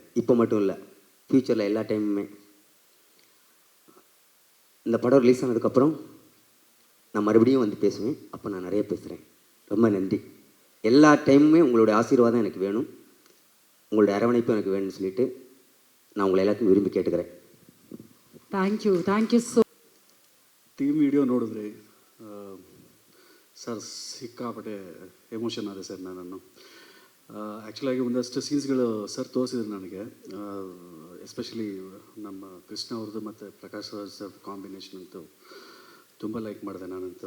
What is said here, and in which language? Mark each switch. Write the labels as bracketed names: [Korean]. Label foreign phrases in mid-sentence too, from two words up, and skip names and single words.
[Tamil] இப்போ மட்டும் இல்லை, ஃப்யூச்சரில் எல்லா டைமுமே. இந்த படம் ரிலீஸ் ஆனதுக்கப்புறம் நான் மறுபடியும் வந்து பேசுவேன். அப்போ நான் நிறைய பேசுகிறேன். ரொம்ப நன்றி. எல்லா டைமுமே உங்களுடைய ஆசீர்வாதம் எனக்கு வேணும், உங்களுடைய அரவணைப்பும் எனக்கு வேணும்னு சொல்லிட்டு நான் உங்களை எல்லாத்தையும் விரும்பி கேட்டுக்கிறேன். [English] thank you so. [Kannada] ಟೀಮ್ ವಿಡಿಯೋ ನೋಡಿದ್ರೆ ಸರ್ ಸಿಕ್ಕಾಪಟ್ಟೆ ಎಮೋಷನ್ ಆದೆ ಸರ್. ನಾನು ಆ್ಯಕ್ಚುಲಾಗಿ ಒಂದಷ್ಟು ಸೀನ್ಸ್ಗಳು ಸರ್ ತೋರಿಸಿದ್ರು ನನಗೆ, ಎಸ್ಪೆಷಲಿ ನಮ್ಮ ಕೃಷ್ಣ ಅವ್ರದ್ದು ಮತ್ತು ಪ್ರಕಾಶ್ ರಾಜ್ ಸರ್ ಕಾಂಬಿನೇಷನ್ ಅಂತೂ ತುಂಬ ಲೈಕ್ ಮಾಡಿದೆ ನಾನಂತೂ.